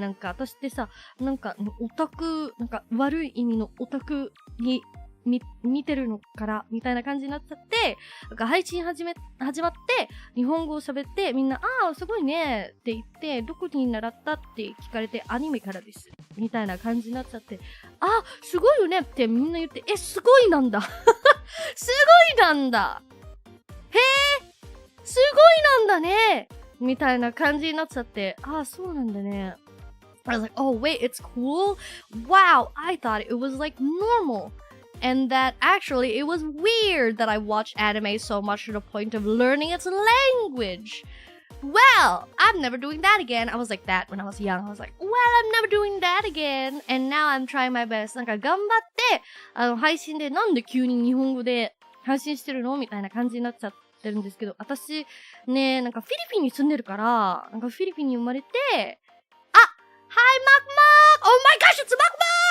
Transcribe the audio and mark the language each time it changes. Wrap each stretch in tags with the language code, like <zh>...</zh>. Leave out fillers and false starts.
<ja>なんか私ってさ、なんかオタク、なんか悪い意味のオタクに見てるのからみたいな感じになっちゃって、なんか配信始まって日本語を喋ってみんなすごいねって言ってどこに習ったって聞かれてアニメからですみたいな感じになっちゃって、すごいよねってみんな言って、すごいなんだすごいなんだへえすごいなんだねみたいな感じになっちゃって、そうなんだね。</ja> <en>I was like, oh wait, it's cool. Wow, I thought it was like normal.And that actually it was weird that I watched anime so much to the point of learning its language. Well, I'm never doing that again. I was like that when I was young. I was like, well, I'm never doing that again. And now I'm trying my best.</en> <ja>なんか頑張って、配信でなんで急に日本語で配信してるのみたいな感じになっちゃってるんですけど、私ね、なんかフィリピンに住んでるから、なんかフィリピンに生まれて、</ja> <en>Hi, Mark Mark! Oh my gosh, it's Mark Mark!</en>